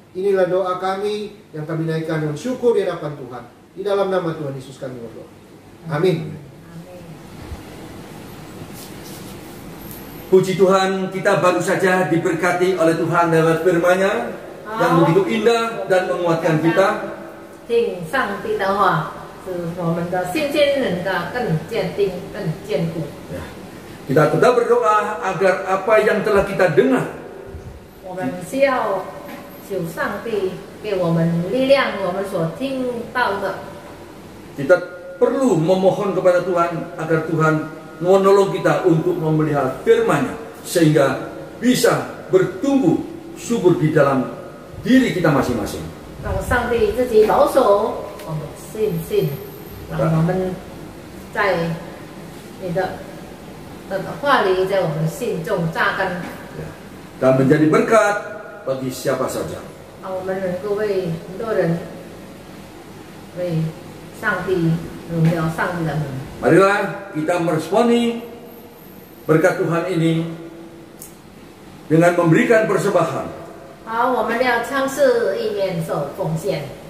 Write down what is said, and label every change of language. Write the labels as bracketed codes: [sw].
[id] Inilah doa kami yang kami naikkan dengan syukur di hadapan Tuhan. Di dalam nama Tuhan Yesus kami berdoa. Amin. Puji Tuhan, kita baru saja diberkati oleh Tuhan lewat firman-Nya yang begitu indah dan menguatkan kita. [zh] 听上帝的话，使我们的信心能够更坚定、更坚固。 [id] Kita tetap berdoa agar apa yang telah kita dengar [zh] 我们需要求上帝给我们力量，我们所听到的。 [id] kita perlu memohon kepada Tuhan agar Tuhan menolong kita untuk memelihara firman-Nya sehingga bisa bertumbuh subur di dalam diri kita masing-masing. [zh] 让上帝自己保守我们信心，让我们在你的话里在我们心中扎根， [id] dan menjadi berkat bagi siapa saja. [zh] 让我们能够为很多人为上帝荣耀上帝的名。 [id] Marilah kita meresponi berkat Tuhan ini dengan memberikan persembahan. [zh] 好，我们要尝试一面受奉献，